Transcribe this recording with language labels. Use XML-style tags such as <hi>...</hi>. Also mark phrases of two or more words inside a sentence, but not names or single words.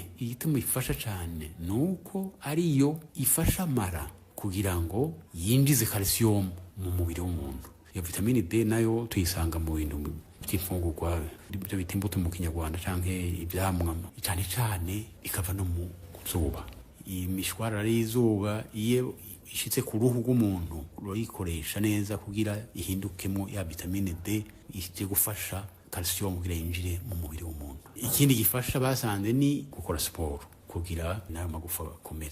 <rn>Igituma ifasha cyane ni uko ariyo ifasha amara kugira ngo yinjize calcium mu mubiri w'umuntu. Iyo vitamine D nayo tuyisanga mu bintu by'imfungurwa ibyo bita imbuto mu kinyarwanda cyangwa ibyamwa, cyane cyane ikava no mu zuba. Imishwarara y'izuba iyo ishitse ku ruhu rw'umuntu ruyikoresha neza kugira ihindukemo ya vitamine D ije gufasha calcium kugira yinjire mu mubiri w'umuntu. Ikindi gifasha basanze ni gukora siporo kugira nayo magufa akomere.</rn>